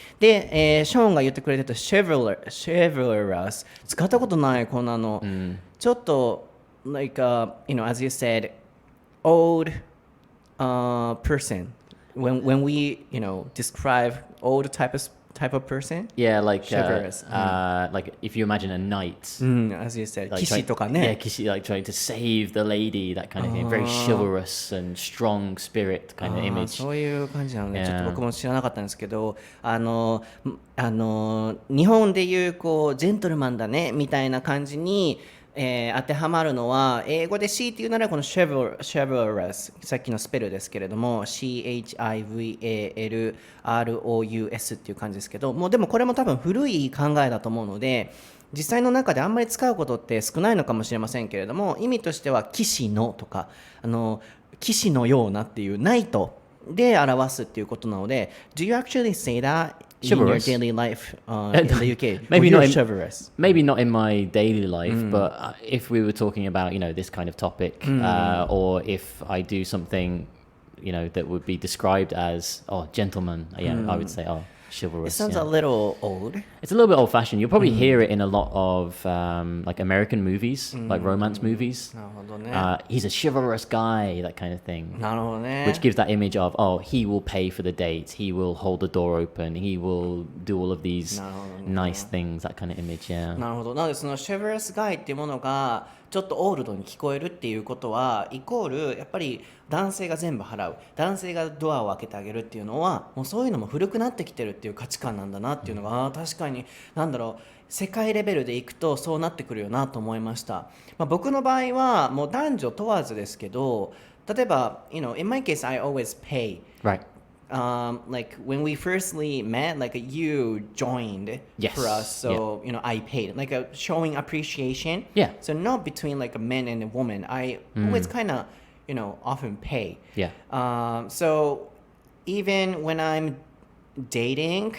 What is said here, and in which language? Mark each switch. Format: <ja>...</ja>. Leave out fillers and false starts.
<ja>で、ショーンが言ってくれてた chivalrous 使ったことないこんなの、ちょっと</ja> <en>like as you said old person when we describe old type of person. Yeah, like Chivalrous. like if you imagine a knight, as you said, like</en> <ja>騎士とかね。</ja> <en>yeah, kishi, like trying to save the lady, that kind of thing. Very chivalrous and strong spirit kind of image.</en> <ja>そういう感じなので、</ja> <en>Yeah.</en> <ja>ちょっと僕も知らなかったんですけど、日本でいうこうジェントルマンだねみたいな感じに、当てはまるのは英語で C っていうならこの chivalrous、 さっきのスペルですけれども CHIVALROUS っていう感じですけど、もうでもこれも多分古い考えだと思うので実際の中であんまり使うことって少ないのかもしれませんけれども、意味としては騎士のとか騎士のようなっていうナイトで表すっていうことなので、</ja> <en>Do you actually say that in your daily life in the UK? Maybe You're not in- chivalrous. Maybe not in my daily life, but if we were talking about this kind of topic, or if I do something that would be described as gentleman, I would say chivalrous. It sounds yeah. a little old. It's a little bit old-fashioned. You'll probably hear it in a lot of like American movies, like romance movies.</en> <ja>なるほどね。</ja> <en>He's a chivalrous guy, that kind of thing.</en> <ja>なるほどね。</ja> <en>Which gives that image of, he will pay for the date, he will hold the door open, he will do all of these</en> <ja>なるほどね。</ja> <en>nice things, that kind of image, yeah.</en> <ja>なるほど。なのでその chivalrous guy っていうものがちょっとオールドに聞こえるっていうことはイコールやっぱり男性が全部払う、男性がドアを開けてあげるっていうのはもうそういうのも古くなってきてるっていう価値観なんだなっていうのが、確かに世界レベルでいくとそうなってくるよなと思いました。僕の場合はもう男女問わずですけど、例えば</ja> <en>in my case I always pay. Right. Like when we firstly met, like you joined Yes. for us, so I paid, like showing appreciation. Yeah. So not between like a man and a woman. I always kind of often pay. Yeah. So even when I'm dating,</en>